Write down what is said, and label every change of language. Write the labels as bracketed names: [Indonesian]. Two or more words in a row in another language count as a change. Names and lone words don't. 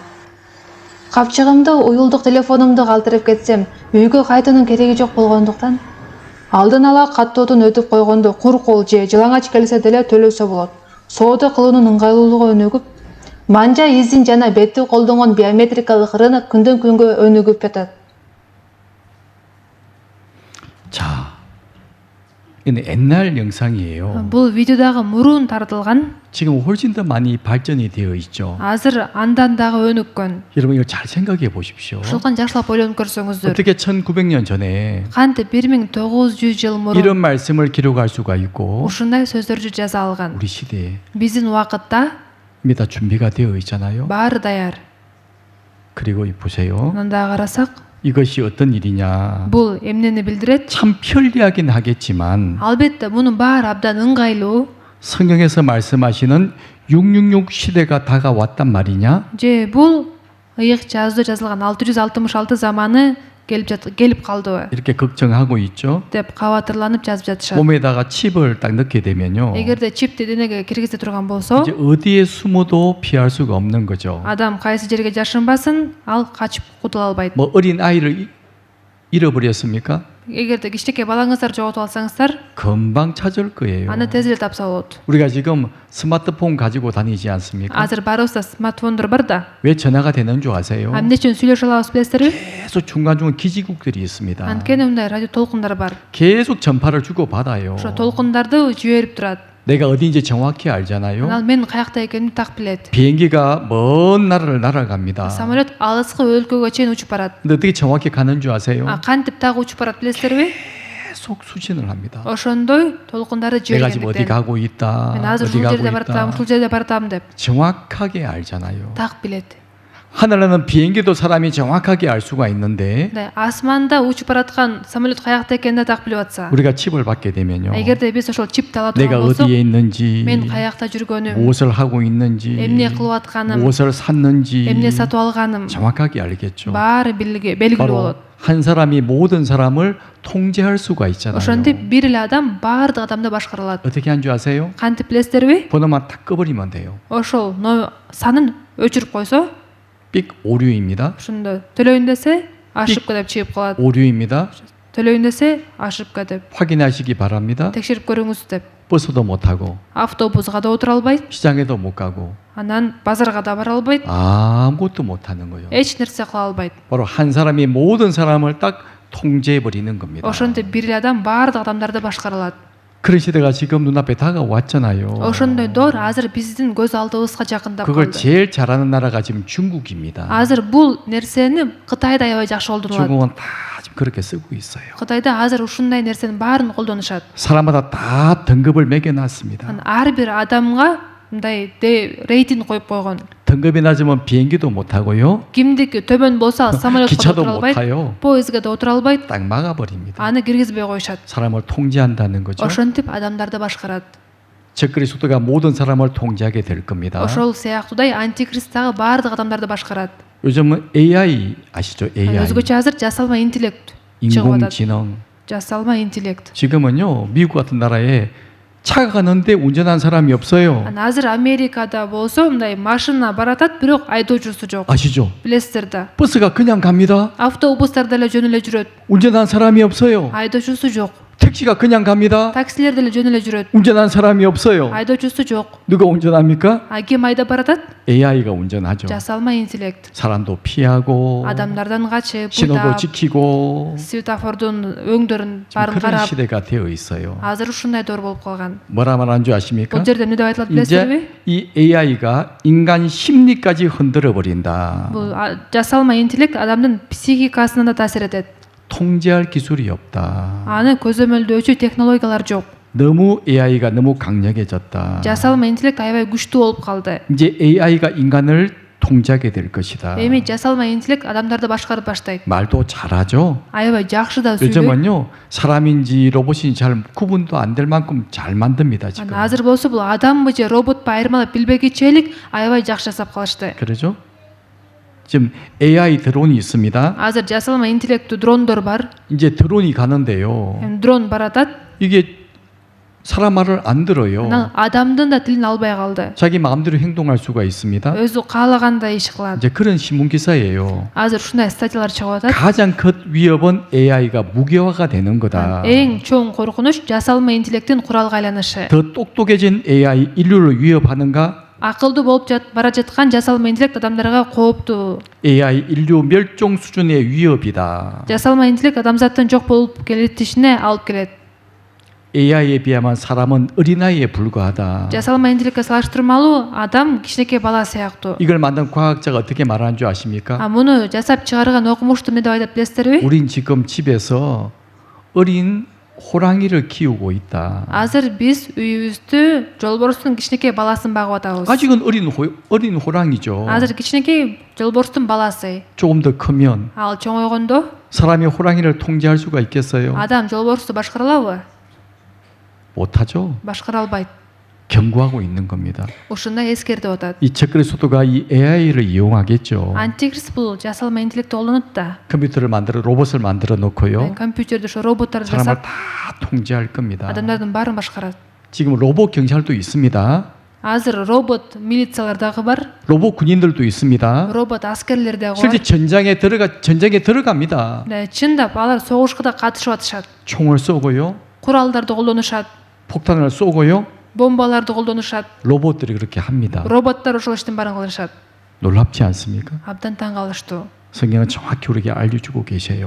[Kyrgyz] Капчыгымды уюлдук телефонумду калтырып кетсем, үйгө кайтуунун кереги жок болгондуктан алдын ала каттоодон өтүп койгондо кур кол же жылаңач келсе деле төлөсө болот. Соода кылуунун ыңгайлуулугу өнүгүп, манжа изин жана бетти колдонгон биометрикалык рынок күндөн күнгө өнүгүп жатат. [Korean] 자, 이는 옛날 영상이에요. [Kyrgyz] Бул видеодагы мурун тартылган, [Korean] 지금 훨씬 더 많이 발전이 되어 있죠. [Kyrgyz] азыр андан дагы өнүккөн. [Korean] 여러분 이거 잘 생각해 보십시오. [Kyrgyz] Ушулган жакшылап ойлонуп көрсөңүздөр. [Korean] 어떻게 1900년 전에 [Kyrgyz] Кантип 1900 жыл мурун [Korean] 이런 말씀을 기록할 수가 있고 [Kyrgyz] ушундай сөздөрдү жаза алган. [Korean] 우리 시대에 [Kyrgyz] Биздин убакытта [Korean] 이미 다 준비가 되어 있잖아요. [Kyrgyz] баары даяр. [Korean] 그리고 보세요. [Kyrgyz] Мында карасак, [Korean] 이것이 어떤 일이냐. [Kyrgyz] бул эмнени билдирет? [Korean] 참 편리하긴 하겠지만 [Kyrgyz] Албетте мунун баары абдан ыңгайлуу. [Korean] 성경에서 말씀하시는 666 시대가 다가왔단 말이냐? [Kyrgyz] Же бул ыйык жазууда жазылган 666 заманы келип калдыбы [Korean] 이렇게 걱정하고 있죠. [Kyrgyz] деп кабатырланып жазып жатышат. [Korean] 몸에다가 칩을 딱 넣게 되면요. [Kyrgyz] Эгерде чипти денеге киргизе турган болсо, [Korean] 이제 어디에 숨어도 피할 수가 없는 거죠. [Kyrgyz] адам кайсы жерге жашынбасын, ал качып кутула албайт. [Korean] 뭐 어린 아이를 잃어버렸습니까? [Kyrgyz] Эгерде кичинекей балаңыздар жоготуп алсаңыздар, [Korean] 금방 찾을 거예요. [Kyrgyz] аны тез эле тапса болот. [Korean] 우리가 지금 스마트폰 가지고 다니지 않습니까? [Kyrgyz] Азыр баарыбызда смартфондор бар да. [Korean] 왜 전화가 되는 줄 아세요? [Kyrgyz] Эмне үчүн сүйлөшө алабыз билесизерби? [Korean] 계속 중간중간 기지국들이 있습니다. [Kyrgyz] Анткени мындай радио толкундар бар. [Korean] 계속 전파를 주고 받아요. [Kyrgyz] Ошо толкундарды жиберип турат. [Korean] 내가 어디인지 정확히 알잖아요. [Kyrgyz] Анан мен каякта экенимди так билет. [Korean] 비행기가 먼 나라를 날아갑니다. [Kyrgyz] Самолет алыскы өлкөгө чейин учуп барат. [Korean] 근데 어떻게 정확히 가는 줄 아세요? [Kyrgyz] Кантип так учуп барат билесизерби? [Korean] 계속 수신을 합니다. [Kyrgyz] Ошондой толкундарды [Korean] 내가 지금 어디 [Kyrgyz] жибергендиктен. [Korean] 가고 있다. [Kyrgyz] Мен азыр [Korean] 어디 [Kyrgyz] ушул [Korean] 가고 [Kyrgyz] жерде баратам, [Korean] 있다. [Kyrgyz] ушул жерде баратам деп [Korean] 정확하게 알잖아요. [Kyrgyz] так билет. [Korean] 하늘에는 비행기도 사람이 정확하게 알 수가 있는데 [Kyrgyz] Мындай асманда учуп бараткан самолет каякта экенин так билип атса. [Korean] 우리가 칩을 받게 되면요. [Kyrgyz] Эгерде биз ошол чипти ала [Korean] 내가 [Kyrgyz] турган болсок, [Korean] 어디에 있는지, [Kyrgyz] мен каякта жүргөнүм, [Korean] 무엇을 하고 있는지, [Kyrgyz] эмне кылып атканым, [Korean] 무엇을 샀는지 [Kyrgyz] эмне сатып алганым [Korean] 정확하게 알겠죠. [Kyrgyz] баары белгилүү [Korean] 바로 [Kyrgyz] болот. [Korean] 한 사람이 모든 사람을 통제할 수가 있잖아요. [Kyrgyz] Ошентип бир эле адам баардык адамды башкара алат. [Korean] 어떻게 한 줄 아세요? [Kyrgyz] Кантип билесиздерби? [Korean] 번호만 딱 꺼버리면 돼요. [Kyrgyz] Ошол санын өчүрүп койсо, [Korean] 삑 오류입니다. [Kyrgyz] ошондо төлөйүн десе ашыпка деп чыгып калат. [Korean] 오류입니다. [Kyrgyz] төлөйүн десе ашыпка деп, [Korean] 확인하시기 바랍니다. [Kyrgyz] текшерип көрүңүз деп. [Korean] 버스도 못 타고 [Kyrgyz] Автобусга да отура албайт, [Korean] 시장에도 못 가고 [Kyrgyz] анан базарга да бара албайт, [Korean] 아무것도 못 하는 거예요. [Kyrgyz] эч нерсе кыла албайт. [Korean] 바로 한 사람이 모든 사람을 딱 통제해 버리는 겁니다. [Kyrgyz] Ошентип бир эле адам баардык адамдарды башкара алат. [Korean] 그런 시대가 지금 눈앞에 다가왔잖아요. [Kyrgyz] Ошондой доор азыр биздин көз алдыбызга жакындап [Korean] 그걸 [Kyrgyz] калды. [Korean] 제일 잘하는 나라가 지금 중국입니다. [Kyrgyz] Азыр бул нерсени Кытайда аябай жакшы колдонуп атат. [Korean] 중국은 다 지금 그렇게 쓰고 있어요. [Kyrgyz] Кытайда азыр ушундай нерсенин баарын колдонушат. [Korean] 사람마다 다 등급을 매겨놨습니다. [Kyrgyz] Ар бир адамга мындай рейтинг коюп койгон. [Korean] 등급이 낮으면 비행기도 못 타고요. [Kyrgyz] Кимдики төмөн болсо самолетко [Korean] 기차도 [Kyrgyz] отура [Korean] 못 [Kyrgyz] албайт, [Korean] 타요. [Kyrgyz] поездге да отура албайт, [Korean] 딱 막아버립니다. [Kyrgyz] аны киргизбей коюшат. [Korean] 사람을 통제한다는 거죠. [Kyrgyz] Ошентип адамдарды башкарат. [Korean] 적그리스도가 모든 사람을 통제하게 될 겁니다. [Kyrgyz] Ошол сыяктуудай антикрист дагы баардык адамдарды башкарат. [Korean] 요즘은 AI 아시죠? AI. [Kyrgyz] Өзгөчө азыр жасалма интеллект чыгып атат. [Korean] 인공지능. [Kyrgyz] жасалма интеллект. [Korean] 지금은요 미국 같은 나라에 차가 가는데 운전한 사람이 없어요. [Kyrgyz] Азыр Америкада болсо мындай машина баратат, бирок айдоочусу жок. [Korean] 아시죠? [Kyrgyz] Билесиздер да. [Korean] 버스가 그냥 갑니다. [Kyrgyz] Автобустар деле жөн эле жүрөт. [Korean] 운전한 사람이 없어요. [Kyrgyz] Айдоочусу жок. [Korean] 택시가 그냥 갑니다. [Kyrgyz] Таксилер деле жөн эле жүрөт. [Korean] 운전한 사람이 없어요. [Kyrgyz] Айдоочусу жок. [Korean] 누가 운전합니까? [Kyrgyz] Ким айдап баратат? [Korean] AI가 운전하죠. [Kyrgyz] Жасалма интеллект. [Korean] 사람도 피하고 [Kyrgyz] Адамдардан качып, [Korean] 신호도 [Kyrgyz] буйдап, [Korean] 지키고 [Kyrgyz] светофордун өңдөрүн [Korean] 지금 [Kyrgyz] баарын [Korean] 그런 [Kyrgyz] карап, [Korean] 시대가 되어 있어요. [Kyrgyz] азыр ушундай доор болуп калган. [Korean] 뭐라 말하는 줄 아십니까? [Kyrgyz] Бул жерде эмне деп айтылат билесизби? [Korean] 이제 이 AI가 인간 심리까지 흔들어 버린다. [Kyrgyz] Бул жасалма интеллект адамдын психикасына да таасир этет. [Korean] 통제할 기술이 없다. [Kyrgyz] Аны көзөмөлдөөчү технологиялар жок. [Korean] 너무 AI가 너무 강력해졌다. [Kyrgyz] Жасалма интеллект аябай күчтүү болуп калды. [Korean] 이제 AI가 인간을 통제하게 될 것이다. [Kyrgyz] Эми жасалма интеллект адамдарды башкарып баштайт. [Korean] 말도 잘하죠. [Kyrgyz] Аябай жакшы да сүйлөйт. [Korean] 요즘은요 사람인지 로봇인지 잘 구분도 안 될 만큼 잘 만듭니다 지금. [Kyrgyz] Азыр болсо бул адамбы же роботпу айырмалап билбегичи чейлик аябай жакшы жасап калышты. [Korean] 그러죠? 지금 AI 드론이 있습니다. [Kyrgyz] Азыр жасалма интеллектүү дрондор бар. [Korean] 이제 드론이 가는데요. [Kyrgyz] Дрон баратат. [Korean] 이게 사람 말을 안 들어요. [Kyrgyz] Анан адамдын да тилин албай калды. [Korean] 자기 마음대로 행동할 수가 있습니다. [Kyrgyz] Өзү каалагандай иш кылат. [Korean] 이제 그런 신문 기사예요. [Kyrgyz] Азыр ушундай статьялар чыгып атат. [Korean] 가장 큰 위협은 AI가 무기화가 되는 거다. [Kyrgyz] Эң чоң коркунуч жасалма интеллекттин куралга айланышы. [Korean] 더 똑똑해진 AI 인류를 위협하는가? [Kyrgyz] Акылдуу болуп бара жаткан жасалма интеллект адамдарга кооптуу. [Korean] AI 인류 멸종 수준의 위협이다. [Kyrgyz] Жасалма интеллект адамзаттын жок болуп келетишине алып келет. [Korean] AI에 비하면 사람은 어린아이에 불과하다. [Kyrgyz] Жасалма интеллектке салыштырмалуу адам кичинекей бала сыяктуу. [Korean] 이걸 만든 과학자가 어떻게 말하는 줄 아십니까? [Kyrgyz] Муну жасап чыгарган окумушту эмне деп айтат билесиздерби? [Korean] 우린 지금 집에서 어린 호랑이를 키우고 있다. [Kyrgyz] Азыр биз үйүбүздө жолборстун кичинекей баласын багып атабыз. [Korean] 아직은 어린 호랑이죠. [Kyrgyz] Азыр кичинекей жолборстун баласы. [Korean] 조금 더 크면 [Kyrgyz] Ал чоңойгондо [Korean] 사람이 호랑이를 통제할 수가 있겠어요? [Kyrgyz] адам жолборсту башкара алабы? [Korean] 못하죠. [Kyrgyz] Башкара албайт. [Korean] 경고하고 있는 겁니다. [Kyrgyz] Ушундай эскертип атат. [Korean] 이 적그리스도가 이 AI를 이용하겠죠. [Kyrgyz] Антикрист бул жасалма интеллектти колдонот да. [Korean] 컴퓨터를 만들어 로봇을 만들어 놓고요. [Kyrgyz] компьютерде ошо роботторду [Korean] 사람을 [Kyrgyz] жасап [Korean] 다 통제할 겁니다. [Kyrgyz] адамдардын баарын башкарат. [Korean] 지금 로봇 경찰도 있습니다. [Kyrgyz] Азыр робот милициялар дагы бар, [Korean] 로봇 군인들도 있습니다. [Kyrgyz] робот аскерлер дагы [Korean] 실제 [Kyrgyz] бар. [Korean] 전쟁에 들어갑니다. [Kyrgyz] Чындап алар согушка да катышып атышат. [Korean] 총을 쏘고요. [Kyrgyz] Куралдарды колдонушат, [Korean] 폭탄을 쏘고요. [Kyrgyz] бомбаларды колдонушат. [Korean] 로봇들이 그렇게 합니다. [Kyrgyz] Роботтор ошол иштин баарын кылышат. [Korean] 놀랍지 않습니까? [Kyrgyz] Абдан таң калыштуу. [Korean] 성경은 정확히 우리에게 알려주고 계세요.